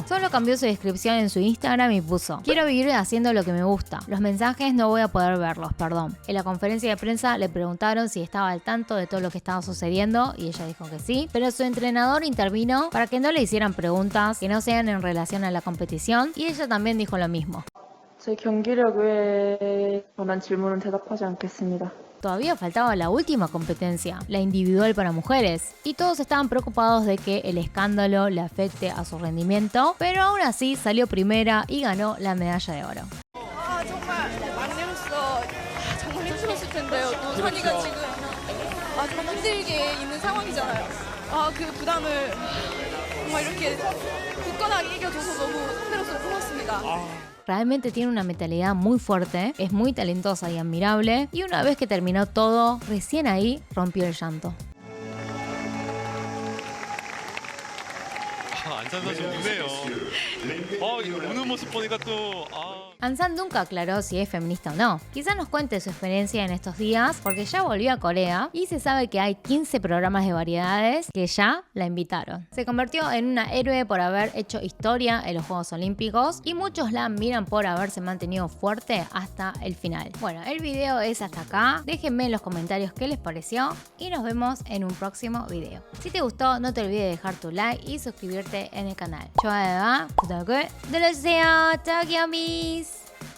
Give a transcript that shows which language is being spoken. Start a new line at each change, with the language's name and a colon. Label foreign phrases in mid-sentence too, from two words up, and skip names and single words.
Spanish: Solo cambió su descripción en su Instagram y puso: quiero vivir haciendo lo que me gusta. Los mensajes no voy a poder verlos, perdón. En la conferencia de prensa le preguntaron si estaba al tanto de todo lo que estaba sucediendo y ella dijo que sí, pero su entrenador intervino para que no le hicieran preguntas que no sean en relación a la competición y ella también dijo lo mismo.
Korean: 제 경기력에 관한 질문은 대답하지 않겠습니다.
Spanish: Todavía faltaba la última competencia, la individual para mujeres, y todos estaban preocupados de que el escándalo le afecte a su rendimiento, pero aún así salió primera y ganó la medalla de oro.
Korean: 정말 막내로서 정말 힘들었을 텐데요. 또 선이가 지금 좀 힘들게 있는 상황이잖아요. 그 부담을 정말 이렇게 굳건하게 이겨줘서 너무 선배로서 고맙습니다.
Spanish: Realmente tiene una mentalidad muy fuerte, es muy talentosa y admirable, y una vez que terminó todo, recién ahí rompió el llanto.
Korean: 안산 선수 우네요. 우는 모습 보니까 또
Spanish: Ansan nunca aclaró si es feminista o no. Quizás nos cuente su experiencia en estos días porque ya volvió a Corea y se sabe que hay 15 programas de variedades que ya la invitaron. Se convirtió en una héroe por haber hecho historia en los Juegos Olímpicos y muchos la admiran por haberse mantenido fuerte hasta el final. Bueno, el video es hasta acá. Déjenme en los comentarios qué les pareció y nos vemos en un próximo video. Si te gustó, no te olvides de dejar tu like y suscribirte en el canal.
Korean: 좋아요와 구독을 눌러주세요. 저기요 미스.